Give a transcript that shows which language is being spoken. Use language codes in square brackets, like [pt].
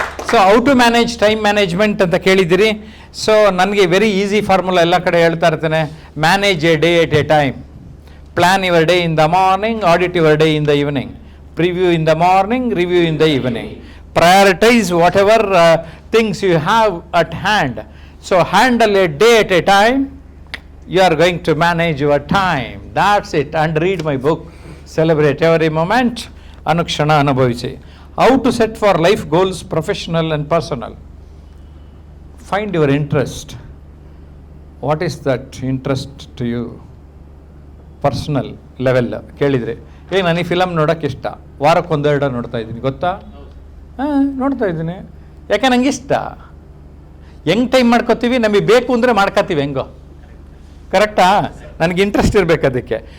[kn] So [en] how to manage [kn] time management ಅಂತ ಕೇಳಿದ್ದೀರಿ. So ನನಗೆ [en] very easy formula [kn] ಎಲ್ಲ ಕಡೆ ಹೇಳ್ತಾ ಇರ್ತೇನೆ. [en] Manage a day at a time. Plan your day in the morning, audit your day in the evening, preview in the morning, review in the evening. Prioritise whatever things you have at hand. So handle a day at a time. You are going to manage your time. That's it. And read my book. Celebrate every moment. [kn] Anukshana Anubhavisi. [en] How to set for life goals, professional and personal. Find your interest. What is that interest to you? Personal level. [kn] ಕೇಳಿದರೆ ನನಗೆ film ನೋಡೋಕ್ಕೆ ಇಷ್ಟ, ವಾರಕ್ಕೆ 1-2 ನೋಡ್ತಾ ಇದ್ದೀನಿ, ಗೊತ್ತಾ? ನೋಡ್ತಾ ಇದ್ದೀನಿ. ಯಾಕೆ ನಂಗೆ ಇಷ್ಟ. ಹೆಂಗೆ ಟೈಮ್ ಮಾಡ್ಕೋತೀವಿ? ನಮಗೆ ಬೇಕು ಅಂದರೆ ಮಾಡ್ಕೋತೀವಿ ಹೆಂಗೋ. ಕರೆಕ್ಟಾ? ನನಗೆ ಇಂಟ್ರೆಸ್ಟ್ ಇರಬೇಕು ಅದಕ್ಕೆ.